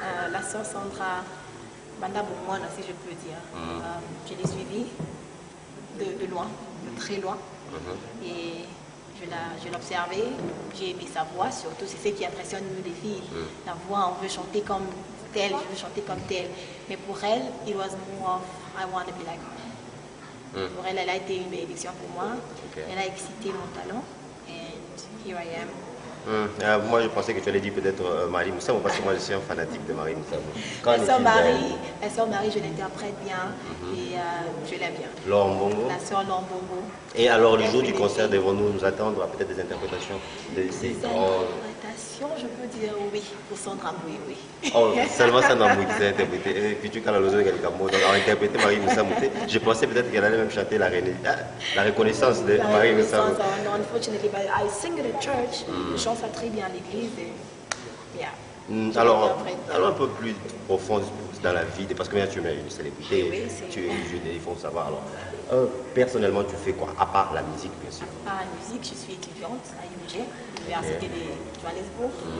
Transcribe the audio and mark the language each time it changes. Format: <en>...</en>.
<fr>la sœur Sandra Banda Boumouana, si je peux dire. Je l'ai suivie de loin, de très loin. Et je l'ai observée, j'ai aimé sa voix, surtout c'est ce qui impressionne nous les filles. La voix, on veut chanter comme telle, je veux chanter comme telle. Mais pour elle,</fr> <en>it was more of I want to be like her.</en> <fr>Pour elle, elle a été une bénédiction pour moi. Elle a excité mon talent.</fr> <en>And here I am.</en> <fr>Moi, je pensais que tu allais dire peut-être Marie Moussamou, parce que moi, je suis un fanatique de Marie Moussamou. La sœur Marie, je l'interprète bien et je l'aime bien. Lombongo. La sœur Lombongo. Et alors, le jour du concert, devons-nous nous attendre à peut-être des interprétations de ces grands... Je peux dire oui, pour Sandra Bouy, oui. Oh, seulement Sandra Bouy qui s'est interprété. Et puis tu as interprété Marie Moussamou. Je pensais peut-être qu'elle allait même chanter la reconnaissance de Marie Moussamou.</fr> <en>Non, unfortunately, but I sing at church.</en> <fr>Je chante ça très bien à l'église.</fr> <en>Yeah.</en> <fr>Alors, un peu plus profond dans la vie, parce que tu es une célébrité, oui, tu es une jeune, il faut savoir. Alors, personnellement, tu fais quoi, à part la musique, bien sûr? À la musique, je suis étudiante à UG, l'Université de Johannesburg.</fr>